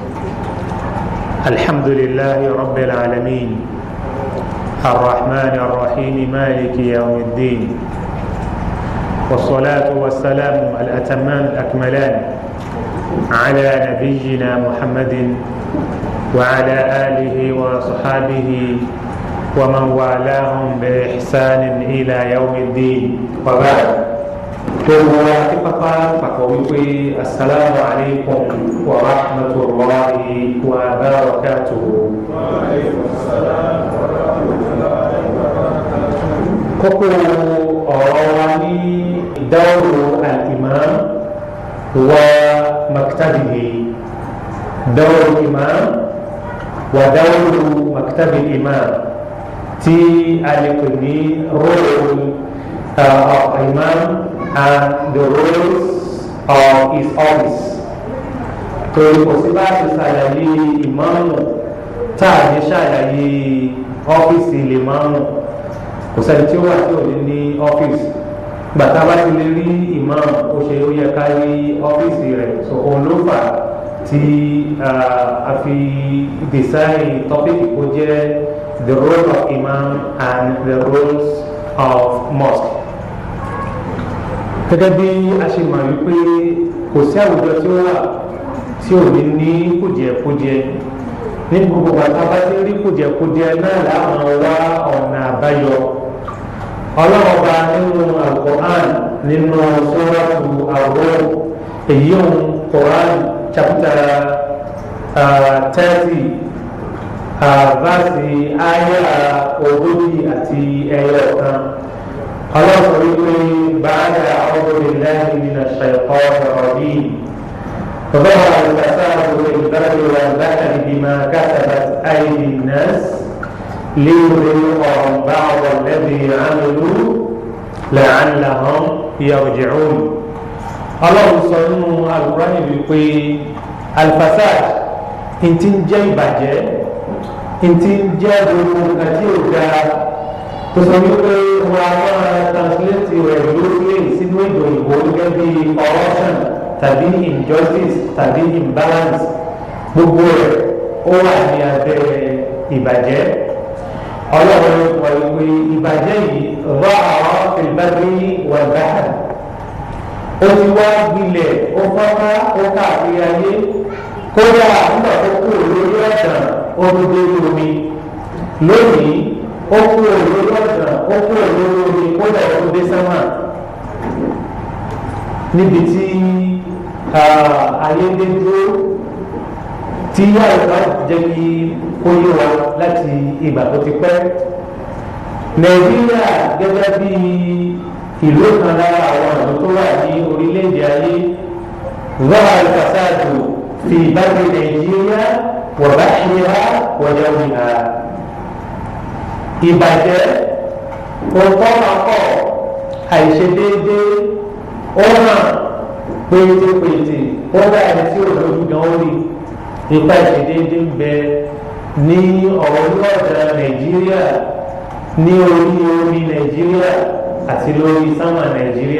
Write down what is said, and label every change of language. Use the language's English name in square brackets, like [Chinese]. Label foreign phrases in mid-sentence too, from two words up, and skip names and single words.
[Arabic] الحمد لله رب العالمين الرحمن الرحيم مالك يوم الدين، والصلاة والسلام الأتمان الأكملان على نبينا محمد وعلى آله وصحابه ومن والاهم بإحسان إلى يوم الدين، وبعد. السلام عليكم ورحمة الله وبركاته. وعليكم السلام ورحمة الله وبركاته. [Yoruba] kókó ọ̀rọ̀ wa ní [Arabic] دور الإمام ومكتبه، دور الإمام ودور مكتب الإمام, [Yoruba] tí a lè pè ní [English] role of imam and the roles of his office. [Yoruba] torí kò sí bá ti ṣàlàyé ìmáàmù tá a ní ṣàlàyé ọ́fíìsì lè máàmù. kò sẹ́ni tí ó wà tí ò ní ọ́fíìsì. gbàtà bá ti lè rí ìmáàmù ó ṣe ó yẹ ká rí ọ́fíìsì rẹ̀. so òun ló fà tí a fi design tọ́pìkì kó jẹ́ [English] the role of imam and the roles of mosque. [Yoruba] gẹ́gẹ́ bí a ṣe mọ̀ wípé kò sí àwùjọ tí ó wà tí ò ní kùjẹkùjẹ. ní gbogbo bàtà bá ti rí kùjẹkùjẹ náà láwọn wá ọ̀nà àbáyọ. ọlọ́run bá nínú Al-Qur'an nínú suratu Ar-Rum, èyí òun [English] Qur'an chapter 30 verse [Yoruba] aya ogójì àti ẹyọ kan. ọlọ́run wípé [Arabic] بعد أعوذ بالله من الشيطان الرجيم. ظهر الفساد في البر والبحر بما كسبت أيدي الناس ليذيقهم بعض الذي عملوا لعلهم يرجعون. [Yoruba] ọlọ́run sọ nínú Al-Qur'an wípé alfasad ntí ń jẹ́ ìbàjẹ́, ntí ń jẹ́ gbogbo nǹkan tí ò dáa. tó sọ wípé wọn a máa translate rẹ̀ lórí sínú èdè òyìnbó gẹ́gẹ́ bí corruption tàbí injustice tàbí imbalance. gbogbo rẹ̀ ó wà ní abẹ́ ìbàjẹ́. ọlọ́run wọ ìwé ìbàjẹ́ yìí [Arabic] ظهر في البر والبحر. [Yoruba] ó ti wá gbilẹ̀, ó fọ́nká, ó káàkiri ayé. kódà nígbà tó kú lórí ọ̀dàn ó tó dé omi. lónìí ó kú lórí ọ̀dàn, ó kú lórí omi, kódà ó tó dé sánmà. níbi tí ayé dé dúró, tí yàrá jẹ́ kí ó yé wa láti ìgbà tó ti pẹ́. Nàìjíríà gẹ́gẹ́ bí ìlú kan lára àwọn ìlú tó wà ní orílẹ̀-èdè ayé. [Arabic] ظهر الفساد في بر نيجيريا وبحرها وجوها. [Yoruba] ìbàjẹ́ òǹkọ́mọkọ́ àìṣedéédé ó hàn pétépété, ó dá ẹni tí ò lójú gan ó rí. ipa ìṣedéédé ń bẹ ní orílẹ̀-èdè Nàìjíríà, ní orí omi Nàìjíríà àti lórí sánmà Nàìjíríà.